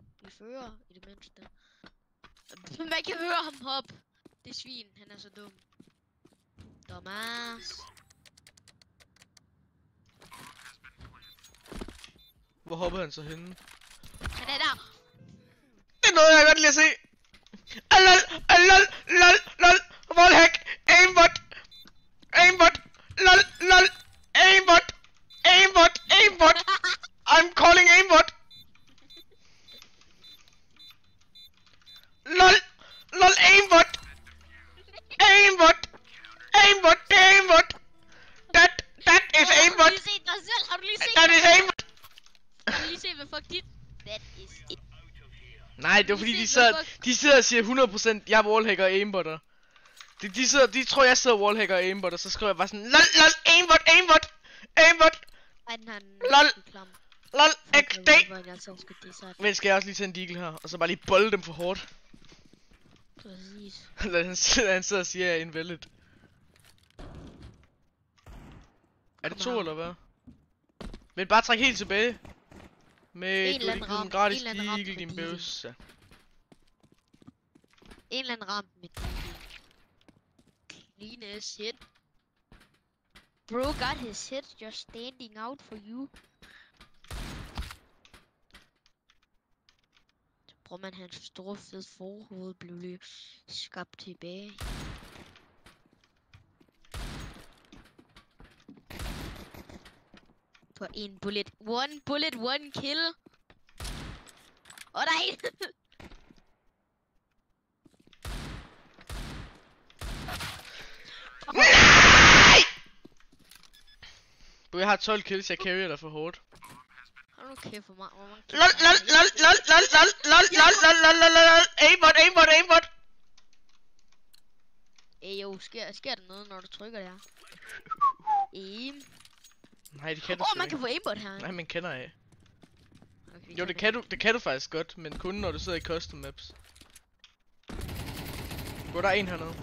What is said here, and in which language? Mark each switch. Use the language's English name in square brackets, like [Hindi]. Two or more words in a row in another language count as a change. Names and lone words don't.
[Danish] Vi fører i det mindste. Man kan høre ham hoppe. Det svin, han er så dum. Thomas. Hvor hopper han så henne? Han er der. Det er noget, jeg godt lide at se. [English] Lol, lol, lol, lol. Wallhack. Aimbot. Aimbot. Lol, lol. Aimbot. Aimbot. Aimbot. I'm calling aimbot. Lol. Lol, aimbot. Aimbot. Aimbot. Aimbot. That is aimbot. [Danish] Har du lige set dig selv? Har du lige set [English] That is aimbot. [Danish] Har du lige set, hvad fuck dit? [English] That is it. [Danish] Nej, det var fordi de sidder og siger 100% jeg er wallhacker og aimbotter. De tror jeg sidder wallhacker og aimbotter, så skriver jeg bare sådan [English] lol lol aimbot aimbot aimbot. Lol. Lol XD. [Danish] Men skal jeg også lige tage en deagle her, og så bare lige bolde dem for hårdt. Præcis. Han sidder og siger jeg er invalid. Er det 2 eller hvad? Men bare træk helt tilbage. Med en gratis deagle, din bøsse. En eller anden ramp med [English] clean as hit. Bro got his head just standing out for you. [Danish] Så bruger man hans store fede forhoved blev lige skabt tilbage. På en bullet. [English] One kill. [Danish] Og der er en. Nej! Du, jeg har 12 kills, jeg carrier dig for hårdt. Hold nu kæft for mig. [English] Lol, lol, lol, lol, lol, lol, lol, lol, lol, lol, lol, lol, aimbot, aimbot, aimbot. [Danish] Jo, sker der noget, når du trykker der? [English] Aim. [Danish] Nej, det kan du man kan få aimbot her. Nej, man kender af. Okay, Jo, det kan du faktisk godt, men kun når du sidder i custom maps. Gå, der er en hernede.